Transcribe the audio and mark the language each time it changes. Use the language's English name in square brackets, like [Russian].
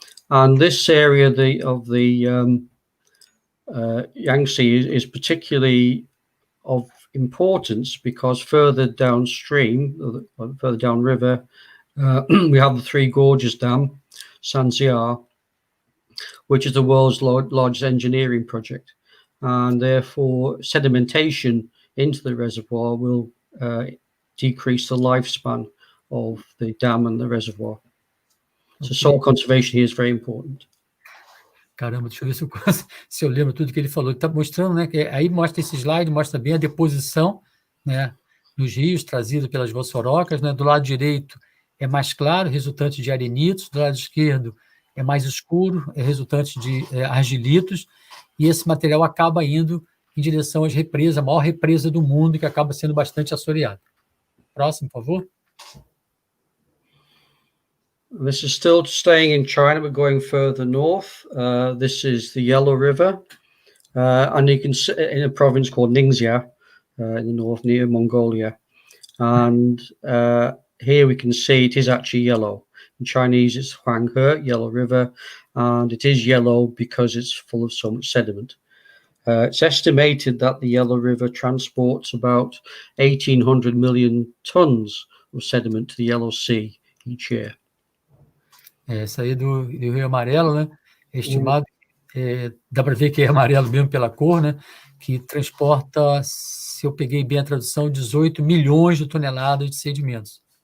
[English] And this area of the Yangtze is particularly of importance because further downstream, further downriver, we have the Three Gorges Dam, Sanxiar, which is the world's largest engineering project. And therefore sedimentation into the reservoir will decrease the lifespan of the dam and the reservoir. So soil conservation here is very important. [Portuguese] Caramba, deixa eu ver se eu lembro tudo que ele falou. Ele está mostrando, né? Que aí mostra esse slide, mostra bem a deposição, né, nos rios trazida pelas vossorocas, né? Do lado direito é mais claro, resultante de arenitos, do lado esquerdo é mais escuro, é resultante de argilitos, e esse material acaba indo em direção às represas, a maior represa do mundo, que acaba sendo bastante assoreada. Próximo, por favor. [English] This is still staying in China, but going further north. This is the Yellow River, and you can see in a province called Ningxia in the north near Mongolia. And here we can see it is actually yellow. In Chinese, it's Huanghe, Yellow River, and it is yellow because it's full of so much sediment. It's estimated that the Yellow River transports about 1,800 million tons of sediment to the Yellow Sea each year. [Portuguese] Essa aí do Rio Amarelo, né? Estimado, dá para ver que é amarelo mesmo pela cor, né? Que transporta, se eu peguei bem a tradução, 18 milhões de toneladas de sedimentos.